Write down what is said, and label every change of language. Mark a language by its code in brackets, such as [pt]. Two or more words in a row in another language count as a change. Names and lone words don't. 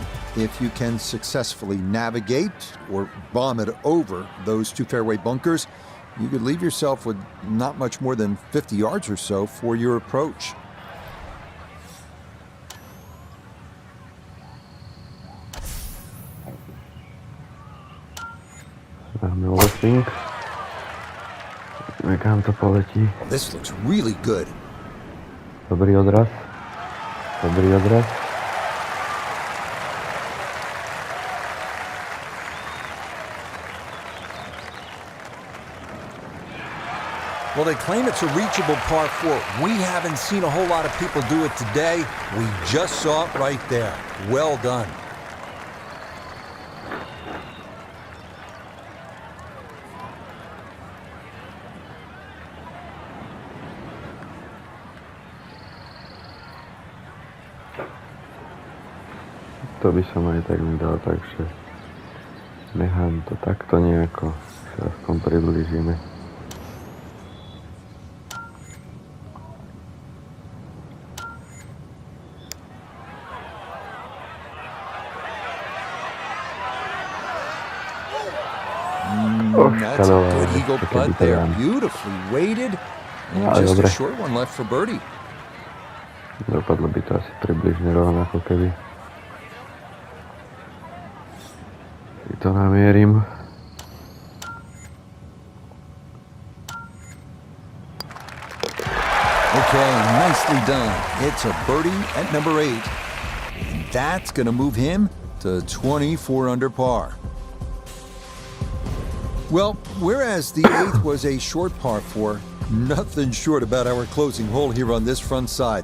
[en] If you can successfully navigate or bomb it over those 2 fairway bunkers, you could leave yourself with not much more than 50 yards or so for your approach. This looks really good. [sk] Dobrý odraz. Dobrý odraz. [en] Well, they claim it's a reachable par 4. We haven't seen a whole lot of people do it today. We just saw it right there. Well done. [sk] To by som aj tak nedal, takže nechám to takto nejako, sa aspoň priblížime. [en] That's a good eagle putt there. Beautifully weighted. And just a short one left for birdie. [sk] Dopadlo by to asi približne rovnako, keby si to namierim. [en] Okay, nicely done. It's a birdie at number 8. And that's going to move him to 24 under par. Well, whereas the 8th was a short par 4, nothing short about our closing hole here on this front side.